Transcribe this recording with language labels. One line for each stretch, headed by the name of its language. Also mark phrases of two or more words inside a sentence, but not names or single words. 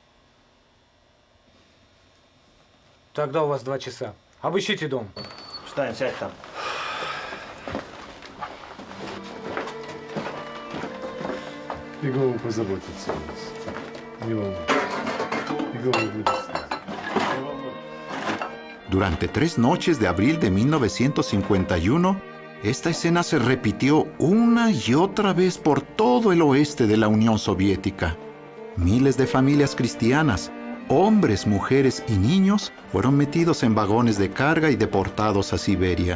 Russian: Тогда у вас 2 часа. Обыщите дом. Встань, сядь там. Иегова позаботится о нас. Не волнуйтесь. Иегова будет с нами.
Spanish: Durante 3 noches de abril de 1951, esta escena se repitió una y otra vez por todo el oeste de la Unión Soviética. Miles de familias cristianas, hombres, mujeres y niños fueron metidos en vagones de carga y deportados a Siberia.